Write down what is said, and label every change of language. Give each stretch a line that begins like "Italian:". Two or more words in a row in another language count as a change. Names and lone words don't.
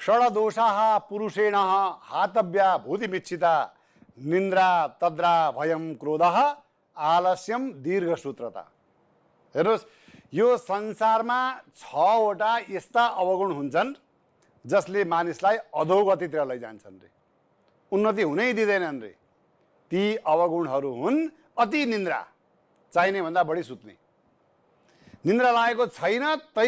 Sanskrit: षडदोषाः पुरुषेण हातव्या भूतिमिच्छिता निन्द्रा तद्रा भयं क्रोधः आलस्यम दीर्घसूत्रता।
Nepali: हेर्नुहोस्, यो संसारमा 6 वटा यस्ता अवगुण हुन्छन् जसले मानिसलाई अधोगतितिर लैजान्छन् रे, उन्नति हुनै दिँदैनन् रे। ती अवगुणहरू हुन् अति निन्द्रा, चाहिने भन्दा बढी सुत्ने, निन्द्रा लागेको छैन तै